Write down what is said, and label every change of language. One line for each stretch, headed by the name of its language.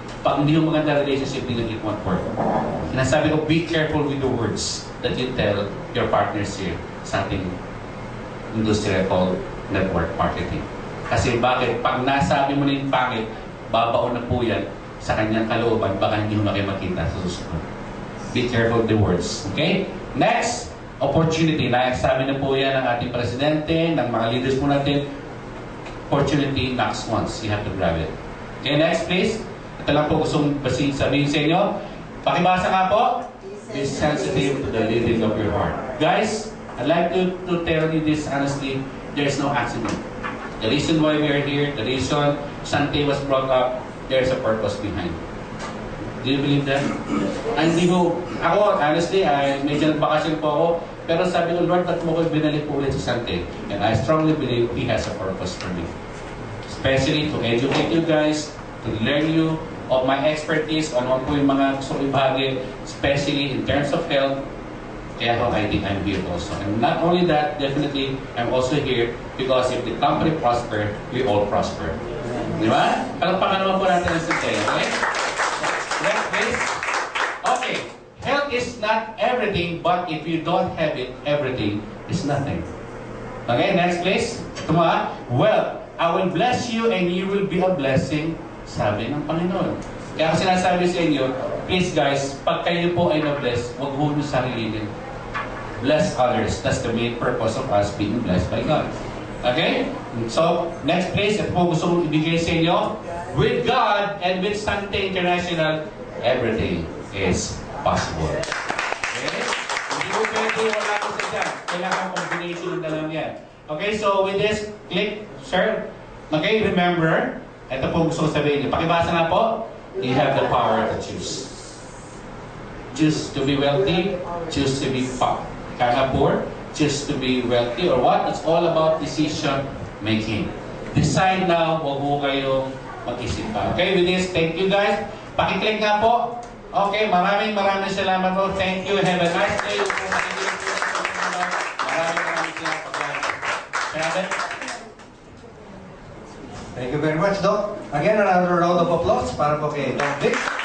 Filipino: Pag hindi yung maganda
English: relationship, it won't work.
Filipino: Sinasabi ko,
English: be careful with the words that you tell your partners here
Filipino: sa ating industriya
English: called network marketing.
Filipino: Kasi bakit? Pag nasabi mo na yung pangit, babaon na po yan sa kanyang kalooban, baka hindi mo na kayo makita sa susunod.
English: Be careful with the words. Okay? Next, opportunity.
Filipino: Nasabi na po yan ng ating presidente, ng mga leaders po natin.
English: Opportunity knocks once. You have to grab it. Okay, next please.
Filipino: Ito lang po gustong sabihin sa inyo. Pakibasa nga po.
English: Be sensitive to the leading of your heart. Guys, I'd like to tell you this honestly. There's no accident. The reason why we are here, the reason Sante was brought up, there's a purpose behind. Do you believe that?
Filipino: Hindi ko, ako, honestly, medyo nagbakasyon po ako, pero sabi ko, Lord, ba't mo ko binalik po ulit sa Sante?
English: And I strongly believe He has a purpose for me. Especially to educate you guys, to learn you of my expertise on
Filipino: ano po yung mga gusto kong ibahagi,
English: especially in terms of health.
Filipino: Kaya ako,
English: I think I'm here also. And not only that, definitely, I'm also here because if the company prosper, we all prosper.
Filipino: Di ba? Palagpakan naman po natin ang Sante, okay?
English: Next, please. Okay. Health is not everything, but if you don't have it, everything is nothing. Okay, next please. Tuma, well, I will bless you and you will be a blessing,
Filipino: sabi ng Panginoon. Kaya ako sinasabi sa inyo,
English: please guys,
Filipino: pag kayo po ay na-bless, huwag mo yung sarili din.
English: Bless others. That's the main purpose of us being blessed by God. Okay? So, next please,
Filipino: ito po gusto kong ibigay sa inyo.
English: With God and with Sante International, everything is possible. Okay?
Filipino: Hindi mo pwede wala ko sa dyan. Kailangan combination ng dalawang yan.
English: Okay, so with this, click, share. Okay, remember,
Filipino: ito po gusto ko sabihin niyo. Pakibasa nga po,
English: you have the power to choose. Choose to be wealthy, choose to be poor, choose to be wealthy, or what? It's all about decision making. Decide now,
Filipino: huwag mo kayong mag-isip pa.
English: Okay, with this, thank you guys.
Filipino: Pakiclick nga po. Okay, maraming salamat po.
English: Thank you. Have a nice day.
Filipino: Maraming salamat.
English: Thank you very much, Doc. Again, another round of applause
Filipino: para po kay Doc Vic.